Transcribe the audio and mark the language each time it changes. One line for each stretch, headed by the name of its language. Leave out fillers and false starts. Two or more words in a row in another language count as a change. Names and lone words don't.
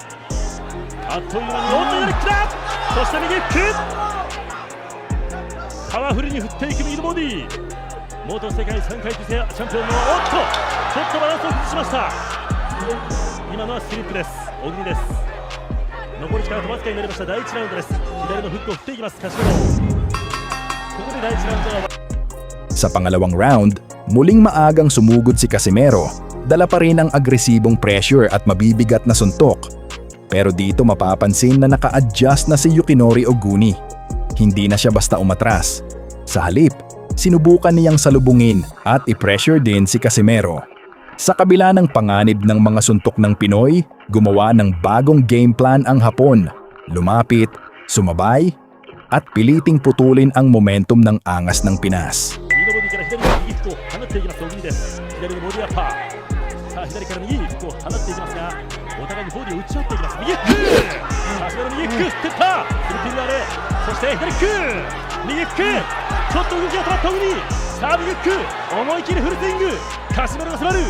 Japanese: あっという間に左フックだ。そして右フックパワフルに振っていく右のボディ、元世界3階級チャンピオンのちょっとバランスを崩しました。今のはスリップです小栗です。残り時間あとわずかになりました第1ラウンドです。左のフックを振っていきますカシメロ。ここで第1ラウンドは
Filipino: Sa pangalawang round, muling maagang sumugod si Casimero. Dala pa rin ang agresibong pressure at mabibigat na suntok. Pero dito mapapansin na naka-adjust na si Yukinori Oguni. Hindi na siya basta umatras. Sa halip, sinubukan niyang salubungin at i-pressure din si Casimero. Sa kabila ng panganib ng mga suntok ng Pinoy, gumawa ng bagong game plan ang Hapon. Lumapit, sumabay, at piliting putulin ang momentum ng angas ng Pinas.
Japanese: 右のボディから左に右フックを放っていきます小栗です。左のボディアッパー、さあ左から右フックを放っていきますがお互いにボディを打ち合っていきます。右フックカシメロ右フック振っていったフルピンラーレ、そして左フック右フックちょっと動きが止まった小栗、さあ右フック思い切りフルスイング、カシメロが迫る。